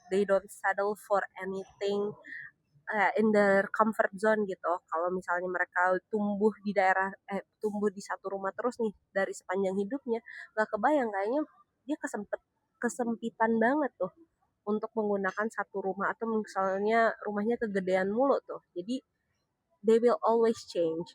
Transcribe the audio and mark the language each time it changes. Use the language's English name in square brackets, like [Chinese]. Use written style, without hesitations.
[English] They don't settle for anything in their comfort zone [Indonesian] gitu. Kalau misalnya mereka tumbuh di satu rumah terus nih dari sepanjang hidupnya, nggak kebayang kayaknya dia kesempitan banget tuh untuk menggunakan satu rumah, atau misalnya rumahnya kegedean mulu tuh. Jadi [English] they will always change.